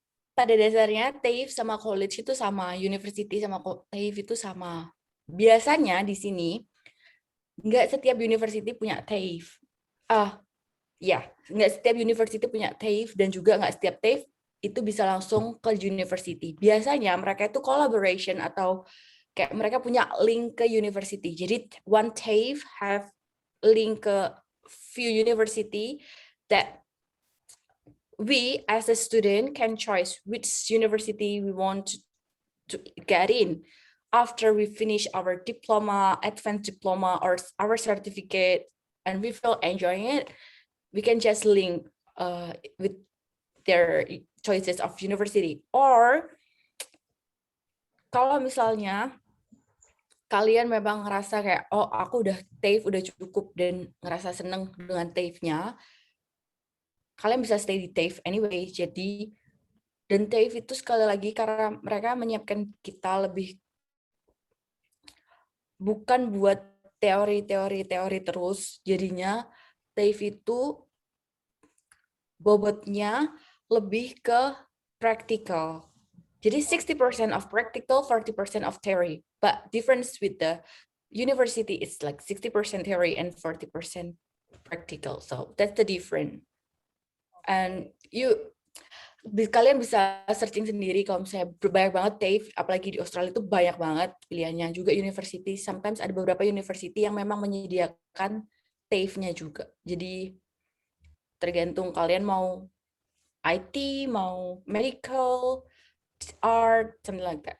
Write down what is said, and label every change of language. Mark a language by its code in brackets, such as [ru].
[id] Pada dasarnya TAFE sama college itu sama, university sama TAFE itu sama. biasanya di sini nggak setiap university punya TAFE. Ya, nggak setiap university punya TAFE dan juga nggak setiap TAFE itu bisa langsung ke university. Biasanya mereka itu collaboration atau kayak mereka punya link ke university. [en] Jadi one TAFE have link ke few university that we as a student can choose which university we want to get in after we finish our diploma, advanced diploma, or our certificate, and we feel enjoying it. We can just link with their choices of university. [id] Or kalau misalnya kalian memang ngerasa kayak, oh aku udah TAFE udah cukup dan ngerasa seneng dengan TAFE-nya, kalian bisa stay di TAFE anyway. Jadi dan TAFE itu sekali lagi karena mereka menyiapkan kita lebih bukan buat teori terus, jadinya TAFE itu bobotnya lebih ke practical. [en] Jadi 60% of practical, 40% of theory. But difference with the university is like 60% theory and 40% practical. So that's the difference. [id] And kalian bisa searching sendiri kalau misalnya banyak banget TAFE, apalagi di Australia itu banyak banget pilihannya. Juga university, sometimes ada beberapa university yang memang menyediakan TAFE-nya juga. Jadi tergantung kalian mau IT, mau medical, art, [en] something like that.